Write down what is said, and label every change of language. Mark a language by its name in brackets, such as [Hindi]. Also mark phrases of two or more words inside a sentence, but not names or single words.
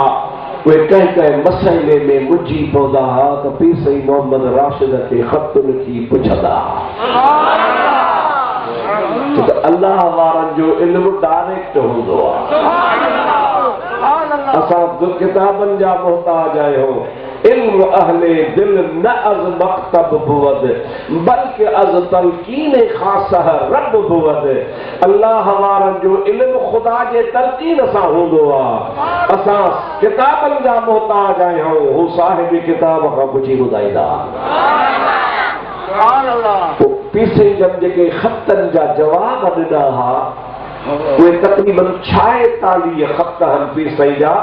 [Sindhi] उहे कंहिं कंहिं मसइले में मुंझी पवंदा हुआ त पीर सईद मोहम्मद राशिद खे ख़त लिखी पुछंदा छो त अल्लाह वारनि जो इल्मु डायरेक्ट हूंदो आहे। असां किताबनि जा मोहताज आहियूं। [Persian] علم اهل دل نه از مکتب بود بلکه از تلقین خاصه رب بود. [Sindhi] अल्लाह वारनि जो इल्म खुदा जे तलकीन सां हूंदो आहे। असां किताबनि जा मोहताज आहियूं। हू साहिब किताब खां पुछी ॿुधाईंदा। पीर सईद जेके ख़तनि जा जवाब ॾिना हा उहे तक़रीबन 46 ख़त आहिनि पीर सईद जा।